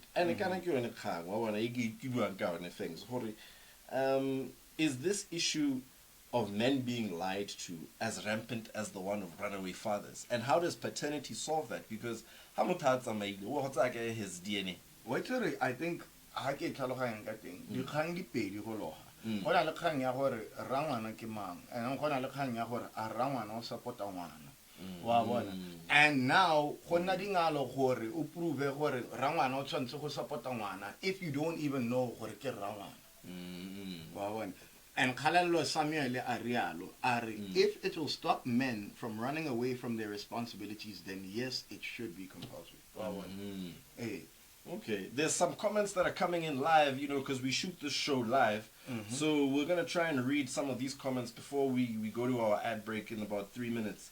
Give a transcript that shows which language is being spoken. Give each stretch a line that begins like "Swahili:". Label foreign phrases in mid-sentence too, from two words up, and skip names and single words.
English: And is this issue of men being lied to as rampant as the one of runaway fathers? And how does paternity solve that? Because his DNA.
Tswana: I think ha ke tlhaloganya ka teng dikgang di pedi go loga go na le kgang ya gore rangwana ke mang, and go na le kgang ya gore a rangwana o support-a ngwana wa bona. And now go nna dingalo gore o prove gore rangwana o tshwanetse go support-a ngwana
English: if you don't even know
Tswana: gore ke rangwana wa bona.
English: And Khalelo Samuel Arialo, if it will stop men from running away from their responsibilities, then yes, it should be compulsory. Hey. Okay, there's some comments that are coming in live, because we shoot this show live. So we're going to try and read some of these comments before we go to our ad break in about 3 minutes.